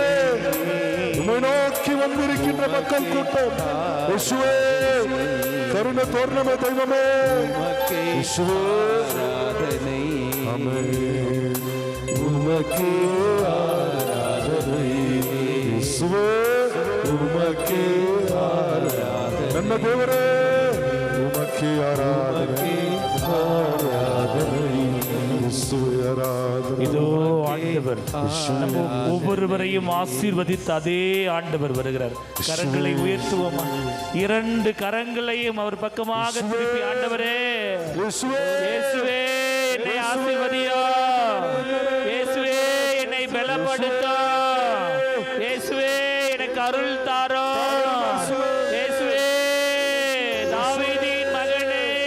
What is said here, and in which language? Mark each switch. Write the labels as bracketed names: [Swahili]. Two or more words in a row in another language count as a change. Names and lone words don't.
[Tamil] உம்மை நோக்கி வந்திருக்கின்ற மக்கள் கூட்டம் இயேசுவே, கருணை தோரணமே தெய்வமே, இயேசுவே ஆராதனை, ஆமென். உமக்கே ஆராதனை, இயேசுவே உமக்கே ஆராதனை. [Kannada] ನನ್ನ ದೇವರೇ ಉಮಕ್ಕೆ ಆರಾಧನೆ, ಆರಾಧನೆ, ಯೇಸುವೆ ಆರಾಧನೆ. [Tamil] இதோ ஆண்டவர் நம்ம ஒவ்வொருவரையும் ஆசீர்வதித்து அதே ஆண்டவர் வருகிறார். கரங்களை உயர்த்துவோமா? இரண்டு கரங்களையும் அவர் பக்கமாக திருப்பி, ஆண்டவரே இயேசுவே என்னை ஆசீர்வதியா, இயேசுவே என்னை பலப்படுத்தா, இயேசுவே எனக்கு அருள் தாரோ, இயேசுவே தாவீதின் மகனே.